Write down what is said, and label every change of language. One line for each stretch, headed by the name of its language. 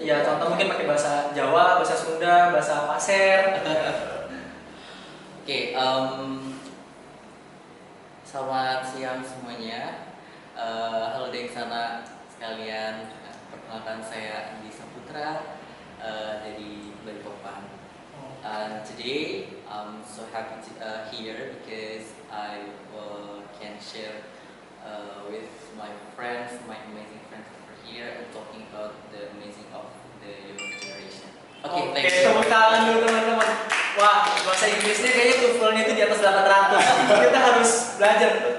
Indonesian: Iya, contoh mungkin pakai bahasa Jawa, bahasa Sunda, bahasa Pasir. Oke, selamat siang semuanya. Halo dari sana sekalian. Perkenalkan saya Andi Saputra dari Balikpapan.
English: Today I'm so happy to here because I can share with my friends, my amazing friends over here, and talking about the amazing of the young generation.
Indonesian: Oke,
English: Thank you.
Indonesian: tepuk tangan dulu teman-teman. Wah, bahasa Inggrisnya kayaknya TOEFL-nya itu di atas 800. Kita harus belajar.